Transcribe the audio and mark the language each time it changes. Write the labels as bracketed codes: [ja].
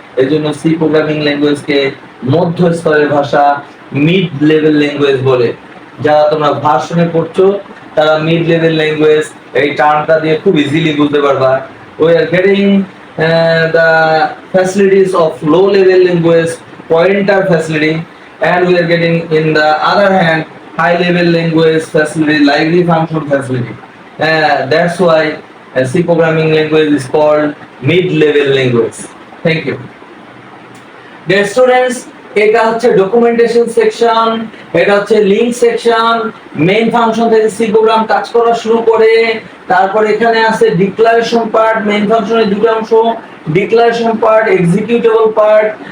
[bn] এজন্য C programming ল্যাঙ্গুয়েজকে মধ্য স্তরের ভাষা মিড লেভেল ল্যাঙ্গুয়েজ বলে। যারা তোমরা ভার্সনে পড়ছো তারা মিড লেভেল ল্যাঙ্গুয়েজ এই টার্মটা দিয়ে খুব ইজিলি বুঝতে পারবা। [en] We are getting the facilities of low level language pointer facility, and we are getting in the other hand high level language facility library function facility. That's why C programming language is called mid-level language. Thank you. Dear students, [bn] এটা হচ্ছে documentation section, এটা হচ্ছে link section. Main function থেকে C program কাজ করা শুরু করে, তারপর এখানে আছে ডিক্লারেশন পার্ট। মেইন ফাংশনের দুটো অংশ, ডিক্লারেশন পার্ট, এক্সিকিউটেবল পার্ট।